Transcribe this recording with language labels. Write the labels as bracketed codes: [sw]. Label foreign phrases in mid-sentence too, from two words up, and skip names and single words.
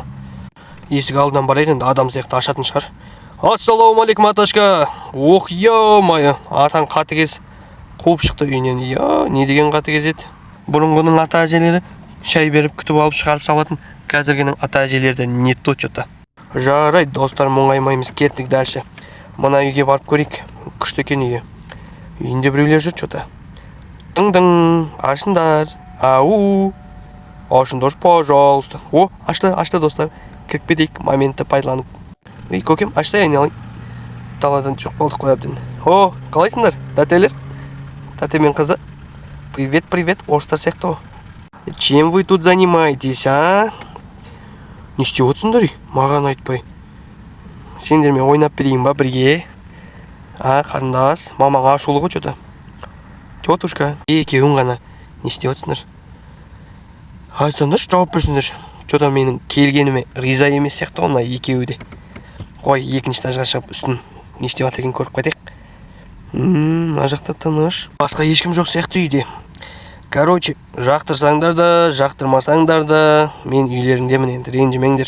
[kk] Есік алдынан барайық енді, адам сияқты ашатын шығар. Ассалаумалейкум, аташка. Ох, ё-моё, атаң қатыгез қуып шықты үйінен. Не деген қатыгез еді. Бұрынғының ата әжелері шай беріп күтіп алып шығарып салатын. Қазіргінің ата әжелері де [ru] не то что-то. [kk] Жарай, достар, мұңаймаймыз, кеттік дальше. Мына үйге барып көрейік. Күшті екен үйі. Үйінде біреулер жүр что-то. Дың-дың, ашыңдар. Ау. Ашыңдар, пожалуйста. О, ашты достар. Кіріп кетейік, моментті пайдаланып. Көкем, ашса айналайын. Даладан жоқ болдық қой әбден. О, қалайсыңдар, тәтелер? Тәте мен қызы. Привет, орыстар сияқты. [ru] Чем вы тут занимаетесь, а? [kk] Не істеп отырсыңдар, маған айтпай. Сендермен ойнап берейін ба бірге? Қарындас, мамаға ашулы ғой что-то. Тетушка, екеуің ғана не істеп отырсыңдар? Айтсаңдаршы, жауап берсіңдер. Что-то менің келгеніме риза емес сияқты ғой, мына екеуі де. Қой, екінші этажға шығып үстін не істеп жатыр екенін көріп қайтайық. Мына жақта тыныш. Басқа ешкім жоқ сияқты үйде. Короче, жақтырсаңдар да, жақтырмасаңдар да, мен үйлеріңдемін енді, ренжімеңдер.